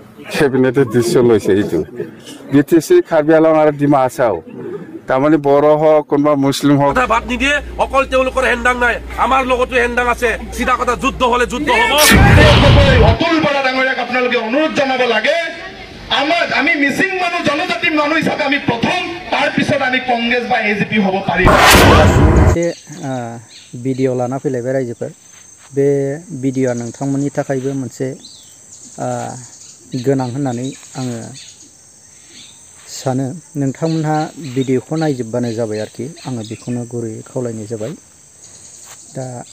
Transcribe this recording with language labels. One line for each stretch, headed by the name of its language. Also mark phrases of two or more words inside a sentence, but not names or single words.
Assamese: কেবিনেটে দৃশ্য লৈছে এইটো বিটিচি কাৰ্বি আংলং আৰু ডিমা হাছাও তাৰমানে বড়ো হওক কোনোবা মুছলিম হওক বাদ নিদিয়ে অকল তেওঁলোকৰ হেণ্ডাং নাই আমাৰ লগতো হেণ্ডাং আছে চিধা কথা যুদ্ধ হলে যুদ্ধ হ'ব অতুল বৰা ডাঙৰীয়াক আপোনালোকে অনুৰোধ জনাব লাগে আমি মিচিং মানুহ জনজাতি মানুহ হিচাপে আমি প্ৰথম তাৰ পিছত আমি কংগ্ৰেছ বা এজিপি হ'ব পাৰিম
Bodo: मोनसे भिडिअ लाना फैलायबाय रायजोफोर बे भिडिअआ नोंथांमोननि थाखायबो मोनसे गोनां होननानै आङो सानो नोंथांमोनहा भिडिअखौ नायजोबबानो जाबाय आरोखि आङो बेखौनो गुरैयै खावलायनाय जाबाय दा